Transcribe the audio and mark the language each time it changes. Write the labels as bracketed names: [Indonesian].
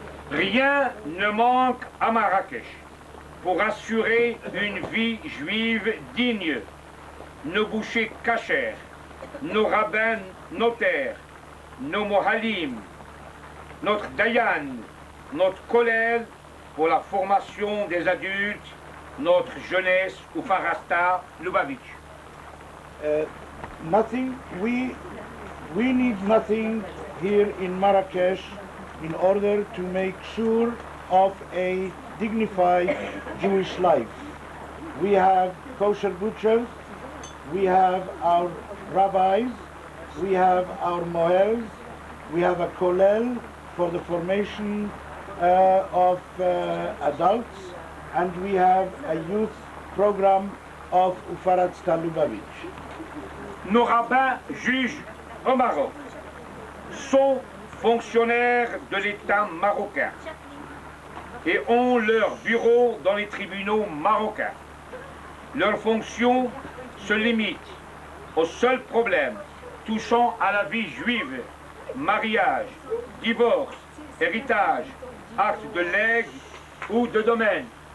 [French] Rien ne manque à Marrakech. pour assurer une vie juive digne, nos bouchers cachers, nos rabbins notaires, nos mohalim, notre dayan, notre kollel pour la formation des adultes, notre jeunesse ou farasta Lubavitch. [English] Nothing, we need nothing here in Marrakesh in order to make sure of a dignified Jewish life. We have kosher butchers, we have our rabbis, we have our mohels, we have a kollel for the formation of adults, and we have a youth program of Ufarat Lubavitch. [French] Nos rabbins juges au Maroc sont fonctionnaires de l'État marocain et ont leur bureau dans les tribunaux marocains. Leur fonction se limite aux seuls problèmes touchant à la vie juive, mariage, divorce, héritage, acte de legs ou de domaine.